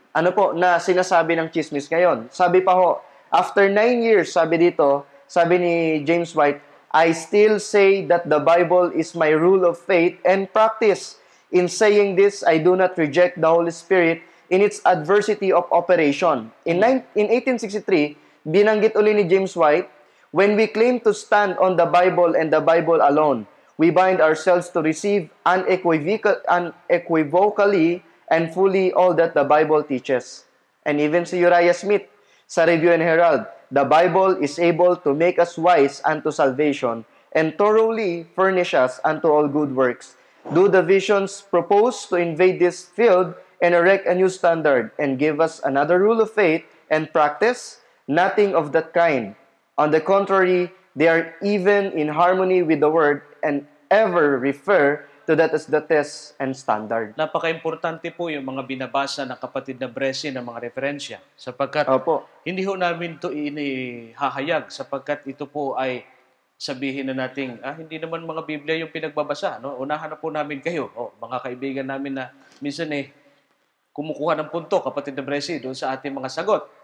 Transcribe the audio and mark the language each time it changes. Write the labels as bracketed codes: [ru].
[tl] Ano po, na sinasabi ng chismis ngayon. Sabi pa ho, [en] after 9 years, [tl] sabi dito, sabi ni James White, [en] "I still say that the Bible is my rule of faith and practice. In saying this, I do not reject the Holy Spirit in its adversity of operation." In 1863, [tl] binanggit uli ni James White, [en] "When we claim to stand on the Bible and the Bible alone, we bind ourselves to receive unequivocally and fully all that the Bible teaches." And even si Uriah Smith, sa Review and Herald, "The Bible is able to make us wise unto salvation and thoroughly furnish us unto all good works. Do the visions propose to invade this field and erect a new standard and give us another rule of faith and practice? Nothing of that kind. On the contrary, they are even in harmony with the Word and ever refer to that as the test and standard." [tl] Napaka-importante po yung mga binabasa ng kapatid na Bresi ng mga referensya, sapagkat Opo. hindi ho namin ito inihahayag, sapagkat ito po ay sabihin na nating, hindi naman mga Biblia yung pinagbabasa. No? Unahan na po namin kayo, mga kaibigan namin na minsan kumukuha ng punto, kapatid na Bresi, doon sa ating mga sagot.